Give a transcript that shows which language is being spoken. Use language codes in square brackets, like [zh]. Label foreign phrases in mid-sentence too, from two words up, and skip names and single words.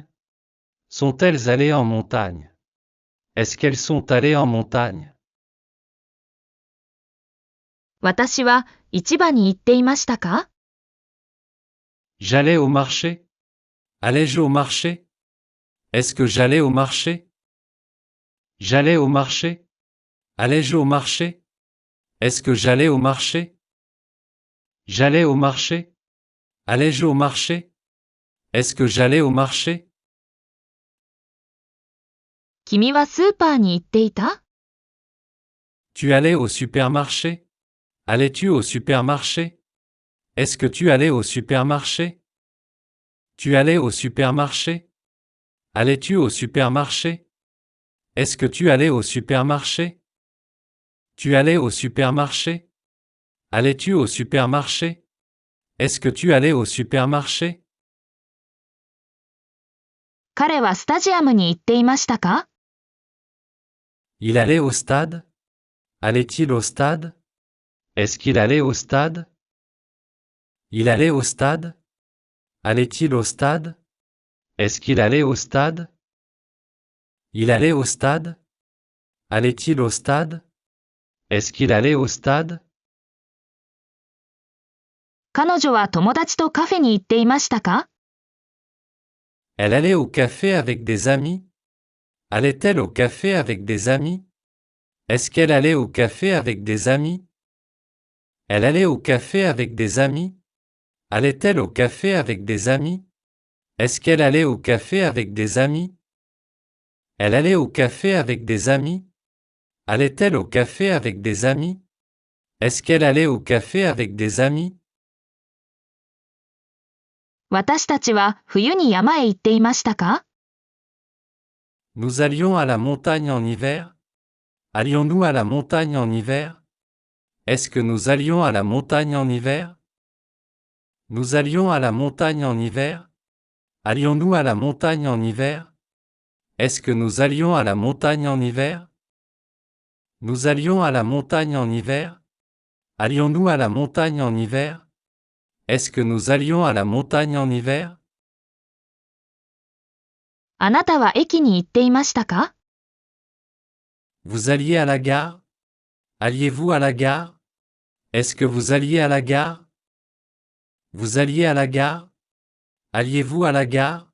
[fr] Sont-elles allées en montagne? Est-ce qu'elles sont allées en montagne? [ja] 私は市場に行っていましたか？ [fr] J'allais au marché? Allais-je au marché? Est-ce que j'allais au marché? J'allais au marché? Allais-je au marché? Est-ce que j'allais au marché? J'allais au marché? Allais-je au marché? Est-ce que j'allais au marché? [ja] 君はスーパーに行っていた？ [fr] Tu allais au supermarché? Allais-tu au supermarché? Est-ce que tu allais au supermarché? Tu allais au supermarché? Allais-tu au supermarché? Est-ce que tu allais au supermarché? Tu allais au supermarché? Allais-tu au supermarché? Est-ce que tu allais au supermarché? [ja] 彼はスタジアムに行っていましたか？ [fr] Il allait au stade? Allait-il au stade? Est-ce qu'il allait au stade? Il allait au stade? Allait-il au stade? Est-ce qu'il allait au stade? Il allait au stade? Allait-il au stade? Est-ce qu'il allait au stade? [ja] 彼女は友達とカフェに行っていましたか？ [fr] Elle allait au café avec des amis? Allait-elle au café avec des amis? Est-ce qu'elle allait au café avec des amis? Elle allait au café avec des amis? Allait-elle au café avec des amis? Est-ce qu'elle allait au café avec des amis? Elle allait au café avec des amis? Allait-elle au café avec des amis? Est-ce qu'elle allait au café avec des amis? [ja] 私たちは冬に山へ行っていましたか？ [fr] Nous allions à la montagne en hiver? Allions-nous à la montagne en hiver? Est-ce que nous allions à la montagne en hiver? Nous allions à la montagne en hiver? Allions-nous à la montagne en hiver? Est-ce que nous allions à la montagne en hiver? Nous allions à la montagne en hiver? Allions-nous à la montagne en hiver? Est-ce que nous allions à la montagne en hiver? [ja] あなたは駅に行っていましたか？ [fr] Vous alliez à la gare? Alliez-vous à la gare? Est-ce que vous alliez à la gare? Vous alliez à la gare? Alliez-vous à la gare?